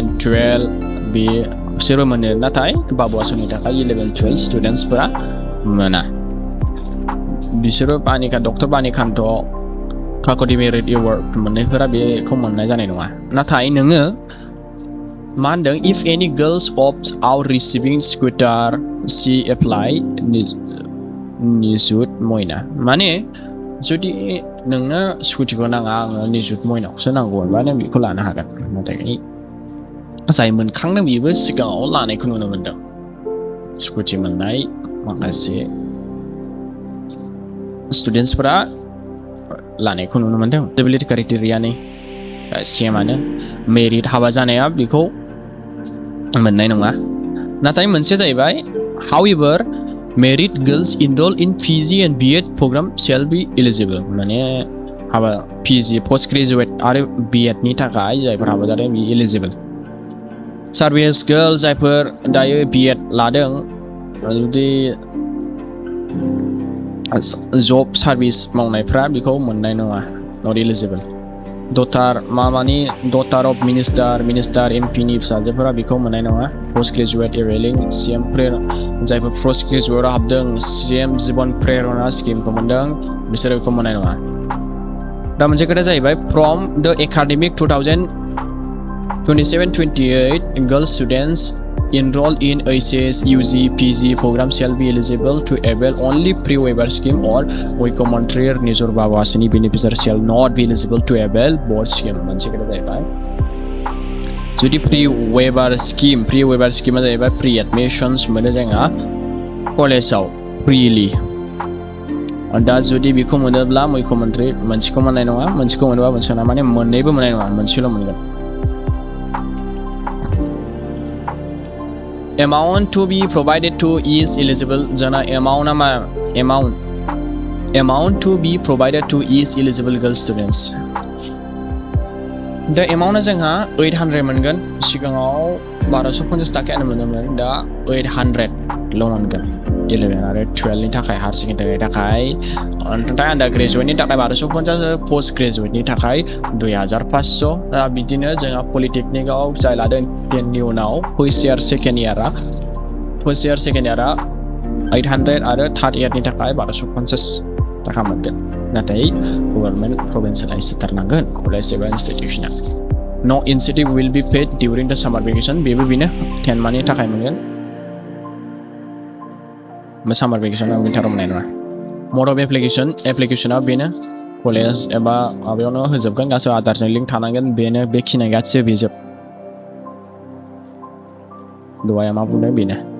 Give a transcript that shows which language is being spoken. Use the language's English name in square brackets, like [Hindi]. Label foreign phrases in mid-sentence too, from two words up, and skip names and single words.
[Bodo] 12 बे बिसोरबो मोनो नाथाय बाबु आसनि थाखाय 11 12 स्टुडेन्टसफोरा मोना बिसोरो डक्टर बानिखान्थ काकति मेरिट एवार्ड मोननायफोरा बेखौ मोननाय जानाय नङा नाथाय नोङो मा होनदों [English] if any girls opts out receiving scooter she apply Nijut Moina [Bodo] माने जुदि नोंनो स्कुटिखौ नाङा आङो निजुत मयनाखौसो नांगौ होनबा नों बेखौ लानो हागोन नाथाय जाय मोनखांदों बेबो सिगाङाव लानायखौ नुनो मोनदों स्कुटि मोननाय माखासे स्टुडेन्टसफोरा लानायखौ नुनो मोनदों [English] eligibility criteria [Bodo] सेमानो मेरिट हाबा जानाया बेखौ मोननाय नङा नाथाय मोनसे जाहैबाय [English] however married girls enroll in PG and BEd program shall be eligible [Bodo] माने हाबा [English] PG post graduate [Bodo] आरो BEd नि थाखाय जायफोर हाबा जादों बे [English] eligible service girl [Bodo] जायफोर दायो BEd लादों जुदि [English] job service [Bodo] मावनायफ्रा बेखौ मोननाय नङा [English] not eligible daughter of minister MP [Bodo] नि फिसाजोफोरा बेखौ मोननाय नङा [English] post graduate enrolling CM [Bodo] जायफोर [English] post graduate [Bodo] हाबदों CM जीवन प्रेरणा स्किमखौ मोनदों बिसोर बेखौ मोननाय नङा दा मोनसे खोथा जाहैबाय [English] from the academic 2027-28 girl students enrolled in HS UG PG program shall be eligible to avail only pre-waiver scheme or Montreal Nijut Babu Asoni beneficiaries shall not be eligible to avail both scheme [Bodo] मोनसे खोथा जाहैबाय जुदि [English] pre-waiver scheme [Bodo] जाहैबाय [English] pre admissions [Bodo] मोनो जोंहा कलेजाव freely दा जुदि बेखौ मोनोब्ला मुख्यमन्त्री मोनसेखौ मोननाय नङा मोनसेखौ मोनोबा मोनसे नङा माने मोननैबो मोननाय नङा मोनसेल' मोनगोन [English] amount to be provided to is eligible [Bodo] जोंना [English] amount to be provided to is eligible girl students [Bodo] दा एमाउन्टआ जोंहा 800 मोनगोन सिगाङाव 1250 थाखायानो मोनोमोन दा 800 ल' मोनगोन 11 आरो 12 नि थाखाय [English] higher secondary [Bodo] थाखाय ओमफ्राय [English] under graduate [Bodo] थाखाय 1250 [English] post graduate [Bodo] थाखाय 2500 दा बिदिनो जोंहा पलिटेकनिकआव जाय लादों 10 नि उनाव [English] first year second year [Bodo] 800 आरो [English] third year [Bodo] थाखाय 1250 थाखा मोनगोन नाथाय [English] government provincialise [Bodo] जाथारनांगोन कलेज एबा इनस्टिट्यूशना [English] no incentive will be paid during the summer vacation [Bodo] बेबो बेनो 10 माननि थाखाय मोनगोन [English] summer vacation [Bodo] विन्टाराव मोननाय नङा [English] mode of application [Bodo] बेनो कलेज एबा माबायावनो होजोबगोन गासैबो आधारजों लिंक थानांगोन बेनो बेखिनिया गासैबो बिजोब दहाय मा बुंदों बेनो